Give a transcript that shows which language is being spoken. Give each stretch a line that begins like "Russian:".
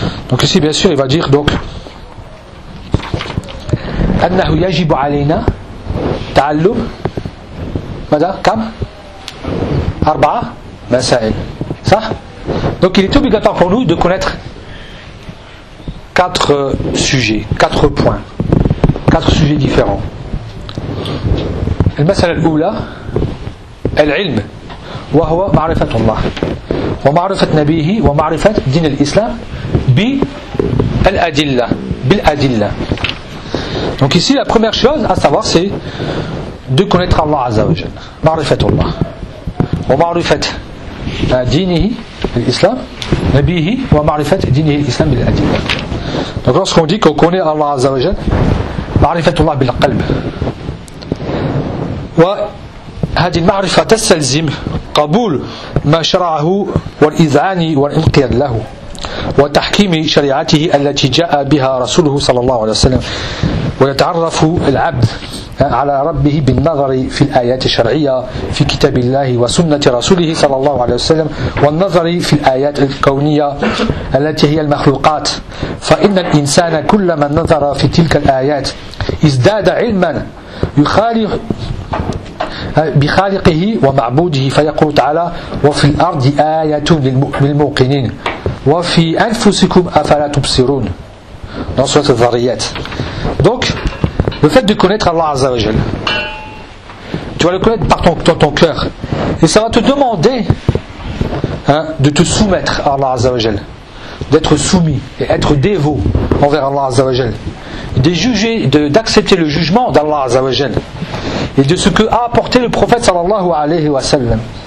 French: Donc ici bien sûr il va dire donc
Arabic: annahu yajibu alayna ta'allum mada kam arba'a masail.
French: Ça? Donc il est obligatoire pour nous de connaître quatre sujets, quatre points, quatre sujets différents.
Arabic: المسألة الأولى العلم وهو معرفة الله ومعرفة نبيه ومعرفة دين الإسلام بالأدلة بالأدلة.
French: Donc ici la première chose à savoir c'est de connaître Allah Azza wa Jal.
Arabic: معرفة الله ومعرفة دينه الإسلام نبيه ومعرفة دينه الإسلام بالأدلة.
French: Donc lorsqu'on dit qu'on connaît Allah Azza wa Jal,
Arabic: معرفة الله بالقلب وهذه المعرفة تستلزم قبول ما شرعه والإذعان والإنقياد له وتحكيم شريعته التي جاء بها رسوله صلى الله عليه وسلم ويتعرف العبد على ربه بالنظر في الآيات الشرعية في كتاب الله وسنة رسوله صلى الله عليه وسلم والنظر في الآيات الكونية التي هي المخلوقات فإن الإنسان كلما نظر في تلك الآيات ازداد علما يخالف بخالقه ومعبوده فيقول تعالى وفي الأرض آيات للموقنين وفي أنفسكم أفلا تبصرون
French: dans surat al-Dhariyat. Donc le fait de connaître Allah Azza wa Jal, tu vas le connaître par ton cœur et ça va te demander de te soumettre à Allah Azza wa Jal, d'être soumis et être dévot envers Allah Azza wa Jal, d'accepter le jugement d'Allah Azza wa Jal et de ce que a apporté le prophète sallallahu alayhi wa sallam.